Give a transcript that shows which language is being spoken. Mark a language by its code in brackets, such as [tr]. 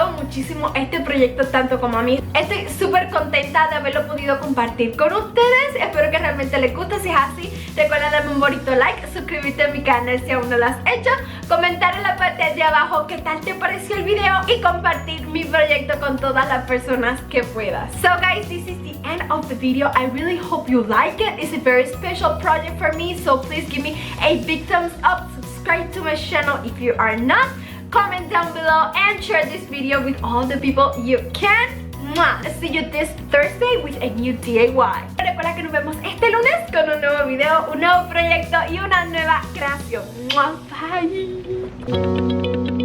[es] Muchísimo este proyecto tanto como a mí. Estoy súper contenta de haberlo podido compartir con ustedes. Espero que realmente les guste. Si es así, recuerda darme un bonito like, suscribirte a mi canal si aún no lo has hecho, comentar en la parte de abajo qué tal te pareció el video y compartir mi proyecto con todas las personas que puedas. [en] So guys, this is the end of the video. I really hope you like it. It's a very special project for me, so please give me a big thumbs up, subscribe to my channel if you are not, comment down below and share this video with all the people you can. Mwah. See you this Thursday with a new DIY. [es] Recuerda que nos vemos este lunes con un nuevo video, un nuevo proyecto y una nueva creación. Mwah. Bye.